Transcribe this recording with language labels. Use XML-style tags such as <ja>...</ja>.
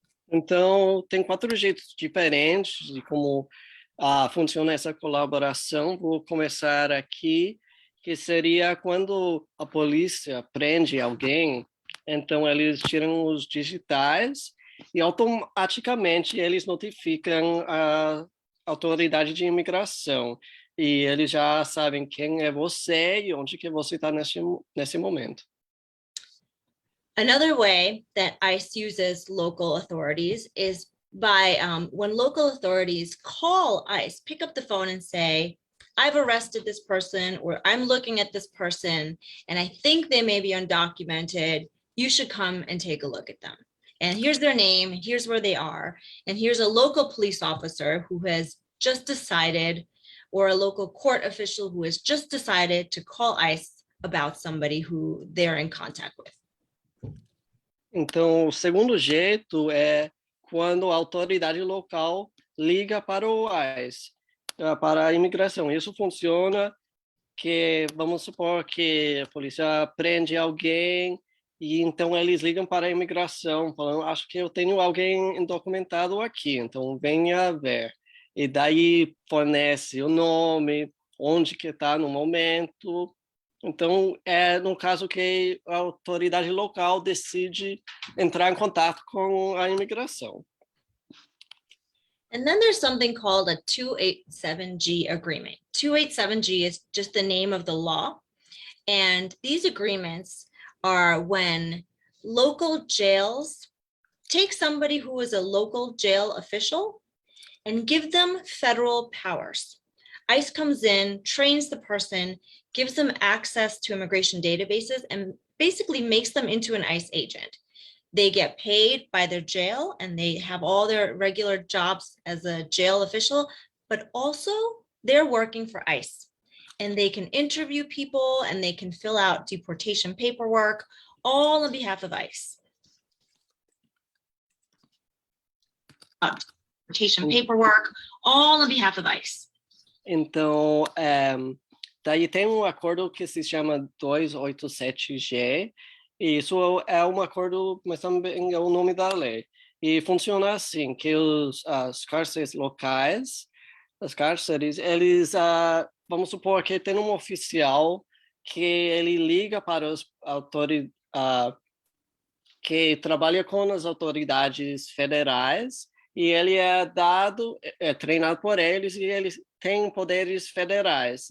<pt>Então, tem 4 jeitos diferentes de como funciona essa colaboração. Vou começar aqui, que seria quando a polícia prende alguém. Então, eles tiram os digitais e automaticamente eles notificam a autoridade de imigração. E eles já sabem quem é você e onde que você está nesse momento.</pt> <en>Another way that ICE uses local authorities is by when local authorities call ICE, pick up the phone and say, I've arrested this person, or I'm looking at this person, and I think they may be undocumented. You should come and take a look at them. And here's their name, and here's where they are. And here's a local police officer who has just decided, or a local court official who has just decided to call ICE about somebody who they're in contact with.</en> <pt>Então, o segundo jeito é quando a autoridade local liga para o ICE, para a imigração. Isso funciona que, vamos supor que a polícia prende alguém, e então eles ligam para a imigração, falando, acho que eu tenho alguém indocumentado aqui, então venha ver. E daí fornece o nome, onde que está no momento. Então, é no caso que a autoridade local decide entrar em contato com a imigração.</pt> <en>And then there's something called a 287G agreement. 287G is just the name of the law. And these agreements are when local jails take somebody who is a local jail official and give them federal powers. ICE comes in, trains the person, gives them access to immigration databases, and basically makes them into an ICE agent. They get paid by their jail and they have all their regular jobs as a jail official, but also they're working for ICE. And they can interview people and they can fill out deportation paperwork, all on behalf of ICE. Deportation paperwork, all on behalf of ICE.</en> <pt>Então, daí tem um acordo que se chama 287G, Isso é um acordo, mas também é o nome da lei. E funciona assim, que as cárceres locais, as cárceres, eles, vamos supor que tem um oficial que ele liga para os autoridades, que trabalha com as autoridades federais, e ele é treinado por eles, e eles têm poderes federais.</pt>